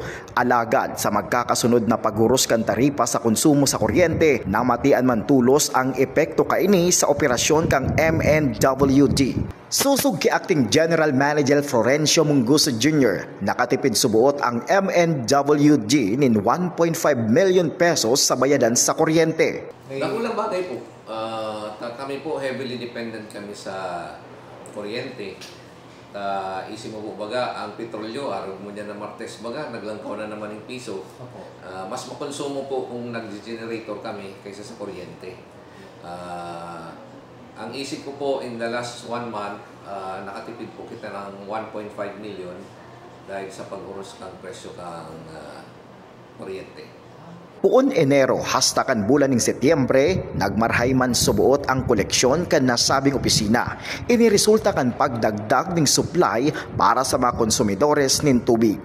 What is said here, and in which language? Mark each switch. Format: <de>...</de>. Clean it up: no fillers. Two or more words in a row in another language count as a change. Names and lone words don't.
<bik>Alagad sa magkakasunod na pagurus kan taripa sa konsumo sa kuryente, namatian man tulos ang epekto kaini sa operasyon kang MNWD. Susug ki</bik> <en>Acting General Manager</en> <bik>Florencio Munguso Jr. nakatipid subuot ang MNWD nin 1.5 million pesos sa bayadan sa kuryente. Nakulang bagay po. Kami po</bik> <en>heavily dependent</en> <bik>kami sa kuryente. Isip mo po baga, ang petrolyo, araw mo niya na Martes baga, naglangkaw na naman yung piso.</bik> <tl>Mas makonsumo po kung nag-generator kami kaysa sa kuryente.</tl> <bik>Ang isip ko po</bik> <en>in the last 1 month,</en> <tl>nakatipid po kita ng 1.5 million dahil sa pag-urus ng presyo ng kuryente.</tl> <bik>Puon Enero hasta kan bulan ng Setyembre, nagmarhay man subuot ang koleksyon kan nasabing opisina. Iniresulta kan pagdagdag ng supply para sa mga konsumidores nin tubig.</bik>